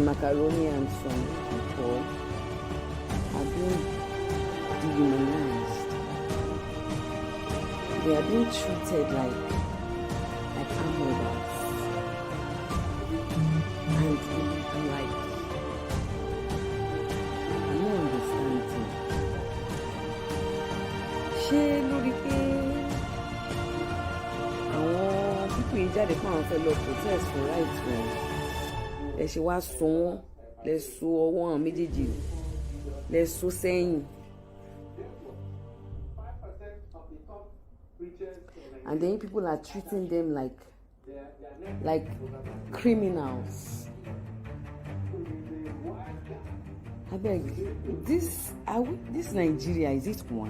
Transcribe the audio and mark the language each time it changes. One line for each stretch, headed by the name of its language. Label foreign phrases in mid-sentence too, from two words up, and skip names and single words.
English: Macaroni and some people are being dehumanized. They are being treated like animals. And I'm like, I don't understand it.
Yoruba: Ṣé lórí pé àwọn pípọ̀ yìí jáde fún àwọn fẹ́ lọ
English: protest for rights
Yoruba: wọn, ẹ ṣe wá so wọ́n, lẹ so ọwọ́ àwọn méjèèjì, lẹ so sẹ́yìn.
English: And then people are treating them like criminals. I beg, this Nigeria, is it one?